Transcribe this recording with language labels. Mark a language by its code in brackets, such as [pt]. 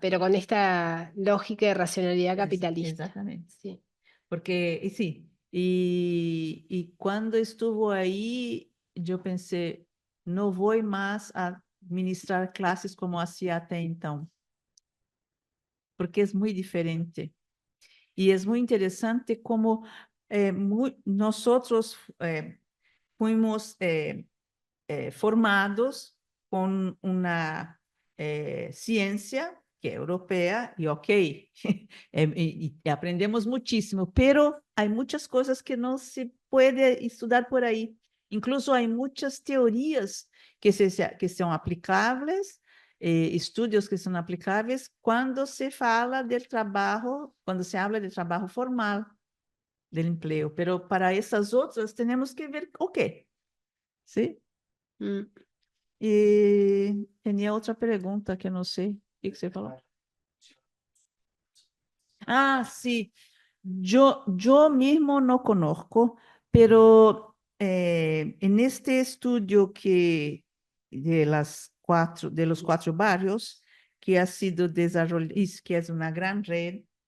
[es] pero con esta lógica de racionalidad capitalista. Exactamente. Sí. Porque, y sí, y cuando estuvo ahí, yo pensé, no voy más a ministrar clases como hacía hasta entonces, porque es muy diferente. Y es muy interesante como nosotros fuimos formados [pt] com uma ciência que é europeia e ok, e aprendemos muitíssimo, pero há muitas coisas que não se pode estudar por aí. Incluso há muitas teorias que são aplicáveis, estudos que são aplicáveis quando se fala do trabalho, quando [es] se habla [pt] de trabalho formal, do emprego. Pero para essas outras, temos que ver o quê? Sim? Mm. E tinha outra pergunta que eu não sei. O que você falou? [es] Ah, sí. Yo mismo no conozco, pero en este estudio de los 4 barrios, que ha sido desarrollado, que es una gran red,